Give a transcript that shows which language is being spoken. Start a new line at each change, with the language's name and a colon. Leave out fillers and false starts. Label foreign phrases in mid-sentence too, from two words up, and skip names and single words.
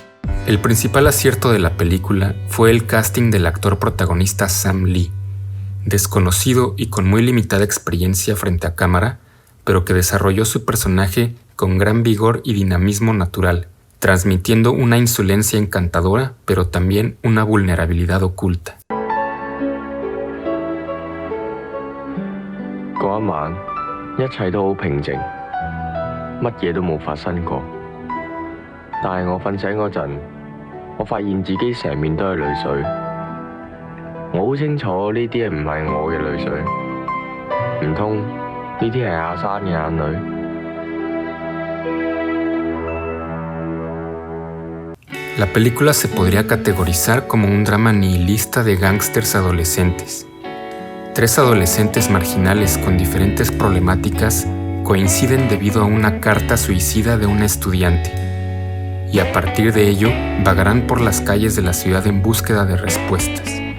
Spanish: El principal acierto de la película fue el casting del actor protagonista Sam Lee, desconocido y con muy limitada experiencia frente a cámara, pero que desarrolló su personaje con gran vigor y dinamismo natural, transmitiendo una insolencia encantadora, pero también una vulnerabilidad oculta.
Cantonese: 嗰一晚，一切都好平靜，乜嘢都冇發生過。但係我瞓醒嗰陣，我發現自己成面都係淚水。我好清楚呢啲唔係我嘅淚水，唔通呢啲係阿珊嘅眼淚？
Spanish: La película se podría categorizar como un drama nihilista de gángsters adolescentes. 3 adolescentes marginales con diferentes problemáticas coinciden debido a una carta suicida de una estudiante, y a partir de ello vagarán por las calles de la ciudad en búsqueda de respuestas.